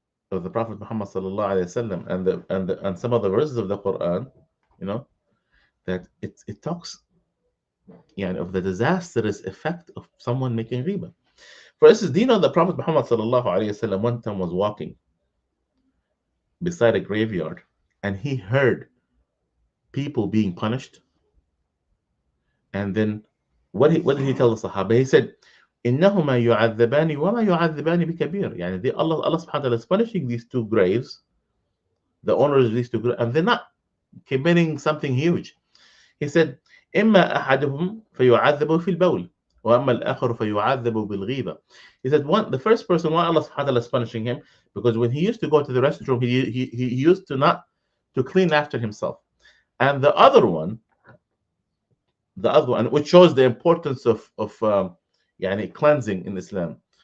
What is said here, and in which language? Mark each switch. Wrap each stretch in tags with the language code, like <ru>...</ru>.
<en>of the Prophet Muhammad sallallahu alaihi wasallam, and some of the verses of the Quran, you know, that it talks of the disastrous effect of someone making riba. For instance, do you know the Prophet Muhammad sallallahu alaihi wasallam one time was walking beside a graveyard and he heard people being punished, and then what did he tell the Sahaba? He said,</en> <ar>إنهما يعذبان وما يعذبان بكبير.</ar> <en>Allah subhanahu wa ta'ala is punishing these two graves, the owners of these two graves, and they're not committing something huge. He said,</en> <ar>إما أحدهم فيعذب في البول وأما الآخر فيعذب بالغيبة.</ar> <en>He said, the first person, why Allah subhanahu wa ta'ala is punishing him? Because when he used to go to the restroom, he used to not to clean after himself. And the other one, which shows the importance of cleansing in Islam.</en>